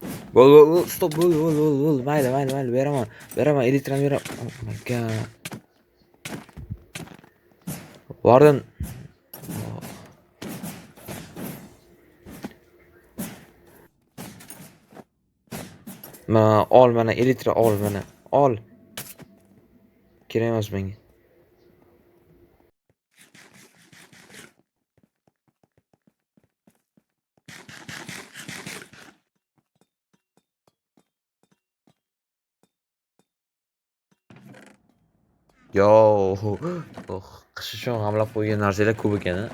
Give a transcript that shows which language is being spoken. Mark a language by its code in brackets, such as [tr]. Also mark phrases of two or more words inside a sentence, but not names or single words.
[uz] Bo'l, stop, bo'l. Mayli, beraman, elektron beraman. [en] Oh my god. Warden. [uz] Mana elektron ol, mana. Ol. Kerak emas menga. Yo, qish uchun g'amlab qo'ygan narsalar ko'p ekan.